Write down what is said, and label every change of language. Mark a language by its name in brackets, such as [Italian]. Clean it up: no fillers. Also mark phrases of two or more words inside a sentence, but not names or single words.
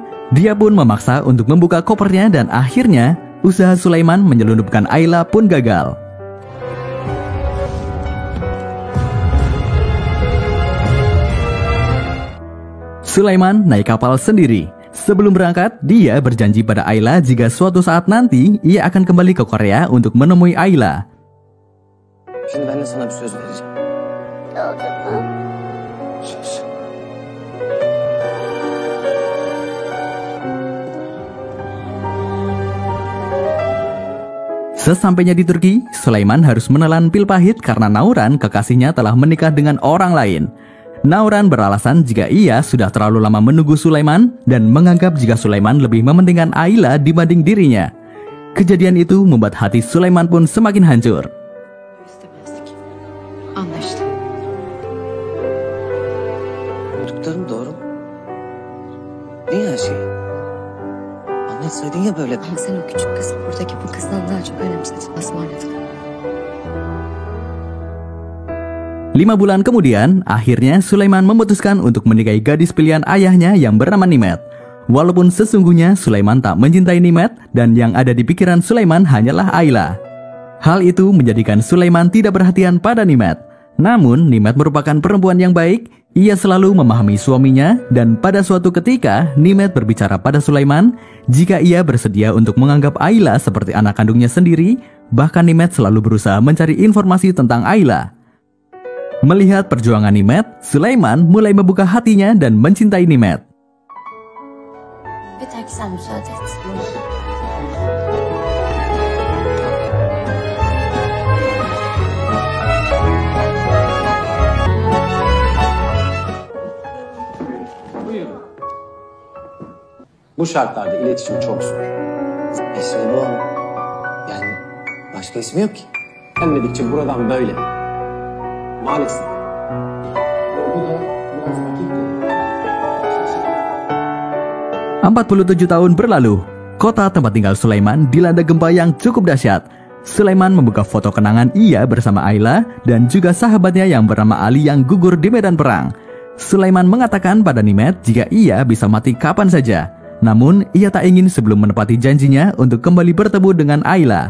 [Indonesian] Dia pun memaksa untuk membuka kopernya dan akhirnya usaha Sulaiman menyelundupkan Ayla pun gagal. Sulaiman naik kapal sendiri. Sebelum berangkat, dia berjanji pada Ayla jika suatu saat nanti ia akan kembali ke Korea untuk menemui Ayla. [Turkish] Şimdi ben de sana bir söz vereceğim. Söz. [Indonesian] Sesampainya di Turki, Sulaiman harus menelan pil pahit karena Nauran, kekasihnya, telah menikah dengan orang lain. Nauran beralasan jika ia sudah terlalu lama menunggu Sulaiman dan menganggap jika Sulaiman lebih mementingkan Ayla dibanding dirinya. Kejadian itu membuat hati Sulaiman pun semakin hancur. [Turkish] İstemezdik. Anlaştık. Duyduklarım doğru mu? Niye her şeyi? Anlatsaydın ya böyle. Ama sen o küçük kızı buradaki bu kızdan daha çok önemsedin. Ismarladık. [Indonesian] 5 bulan kemudian, akhirnya Sulaiman memutuskan untuk menikahi gadis pilihan ayahnya yang bernama Nimet. Walaupun sesungguhnya Sulaiman tak mencintai Nimet dan yang ada di pikiran Sulaiman hanyalah Ayla. Hal itu menjadikan Sulaiman tidak perhatian pada Nimet. Namun, Nimet merupakan perempuan yang baik. Ia selalu memahami suaminya dan pada suatu ketika Nimet berbicara pada Sulaiman jika ia bersedia untuk menganggap Ayla seperti anak kandungnya sendiri. Bahkan Nimet selalu berusaha mencari informasi tentang Ayla. Melihat perjuangan Nimet, Sulaiman mulai membuka hatinya dan mencintai Nimet. [Turkish] Yeter ki sen müsaade et. Bu şartlarda iletişim çok zor. İsmi bu ama. Yani başka ismi yok ki. Gelmedikçe buradan böyle. Maalesef. Bu da biraz vakit gerekiyor. [Indonesian] 47 tahun berlalu, kota tempat tinggal Sulaiman dilanda gempa yang cukup dahsyat. Sulaiman membuka foto kenangan ia bersama Ayla dan juga sahabatnya yang bernama Ali yang gugur di medan perang. Sulaiman mengatakan pada Nimet jika ia bisa mati kapan saja. Namun, ia tak ingin sebelum menepati janjinya untuk kembali bertemu dengan Ayla.